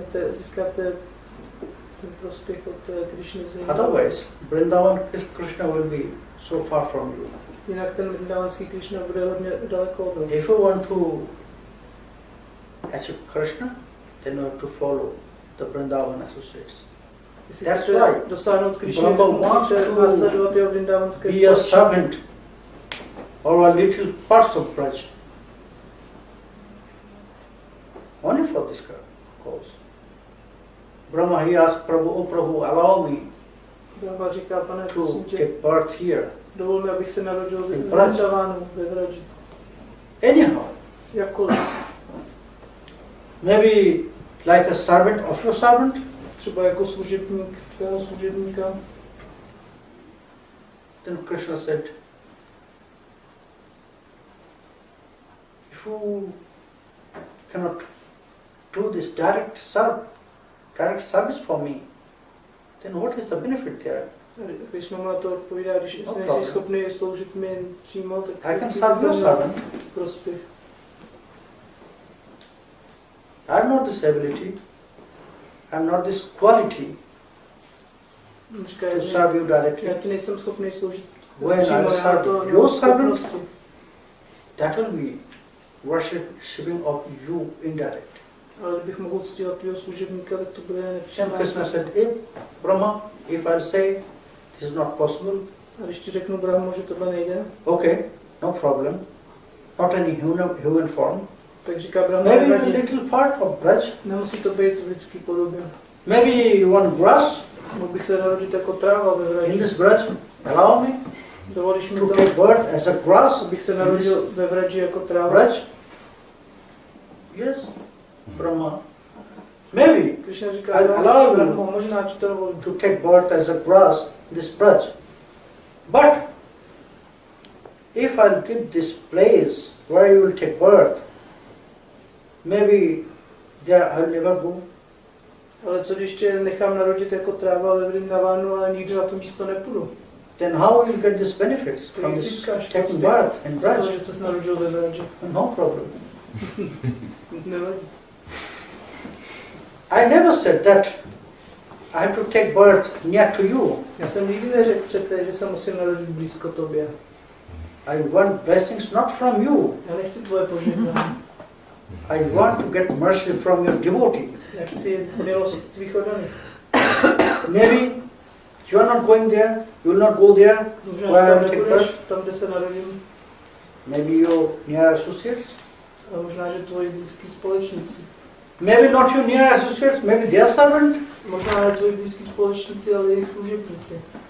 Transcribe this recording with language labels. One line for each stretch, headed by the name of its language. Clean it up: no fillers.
Czech: Získáte ten prospěch od Krishny z Vrindavan.
English: Otherwise, Vrindavan Krishna will be so far from you.
Czech: Jinak ten vrindavanský Krishna bude hodně daleko od vás.
English: If you want to achieve Krishna, then you have to follow the Vrindavan associates. That's why
Czech: dosáhnout Krishny,
English: Brahma wants to be a servant or a little parts of Braj. Only for this cause. Brahma, he asked Prabhu, oh Prabhu, allow me
Czech: Brahma říká, pane,
English: to take birth here.
Czech: Dovol mi, abych se narodil v Vrindavánu, ve Vraji.
English: Anyhow.
Czech: Jakkoliv.
English: Maybe like a servant of your servant.
Czech: Třeba jako služebník tvého služebníka.
English: Then Krishna said, if you cannot do this direct service for me, then what is the benefit there?
Czech: Krishna mu na to odpovídá, když nejsi schopný sloužit mi přímo, tak
English: I can serve your servant.
Czech: Prospěch.
English: I have not this ability, I have not this quality to serve you directly.
Czech: Já ti nejsem schopný sloužit
English: When I serve your servant, that will be worshipping of you indirect.
Czech: Ale kdybych mohl uctívat tvého služebníka, tak to bude nepřímé.
English: Krishna said, hey, Brahma, if I'll say this is not possible.
Czech: A když ti řeknu, Brahma, že tohle nejde,
English: okay, no problem. Not any human form.
Czech: tak říká Brahma,
English: maybe a little part of Braj.
Czech: Nemusí to být v lidský podobě.
English: Maybe you want grass.
Czech: Mohl bych se narodit jako tráva ve Vraji.
English: In this Braj, allow me
Czech: Dovolíš mi
English: to take birth as a grass.
Czech: Abych se narodil ve Vraji jako tráva.
English: Braj? Yes, Brahma. Maybe
Czech: Krishna říká,
English: allow
Czech: Brahma, možná ti to dovolím.
English: to take birth as a grass in this Braj. But if I'll give this place where you will take birth, maybe there I'll never go.
Czech: Ale co když tě nechám narodit jako tráva ve Vrindavánu, ale nikdy na to místo nepůjdu?
English: Then how will you get these benefits from this taking birth in Braj?
Czech: Že ses narodil ve Vraji.
English: No problem.
Czech: Nevadí.
English: I never said that I have to take birth near to you.
Czech: Já jsem nikdy neřekl přece, že se musím narodit blízko tobě.
English: I want blessings not from you.
Czech: Já nechci tvoje požehnání.
English: I want to get mercy from your devotee.
Czech: Já chci milost tvých oddaných.
English: Maybe you are not going there, you will not go there where I will take birth.
Czech: Tam, kde se narodím.
English: Maybe your near associates.
Czech: A možná, že tvoji blízký společníci.
English: Maybe not your near associates, maybe their servant.
Czech: Možná ne tvoji blízký společníci, ale jejich služebníci.